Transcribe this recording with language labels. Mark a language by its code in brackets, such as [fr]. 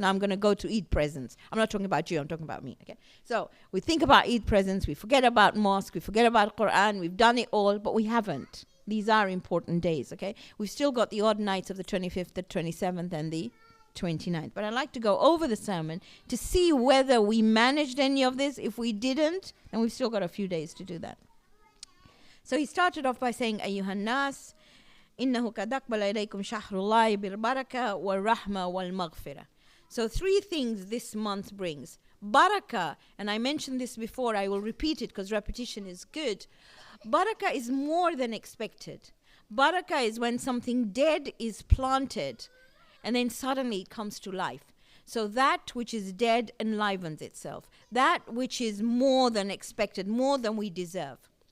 [en] Now I'm going to go to Eid presents. I'm not talking about you, I'm talking about me. Okay. So we think about Eid presents, we forget about mosque, we forget about Quran, we've done it all, but we haven't. These are important days, okay? We've still got the odd nights of the 25th, the 27th, and the 29th. But I'd like to go over the sermon to see whether we managed any of this. If we didn't, then we've still got a few days to do that. So he started off by saying, Ayyuhan nas, [ar] إنه قد أقبل إليكم شهر الله بالبركة والرحمة والمغفرة. [en] So 3 things this month brings. Barakah, and I mentioned this before, I will repeat it because repetition is good. Barakah is more than expected. Barakah is when something dead is planted and then suddenly it comes to life. So that which is dead enlivens itself. That which is more than expected, more than we deserve.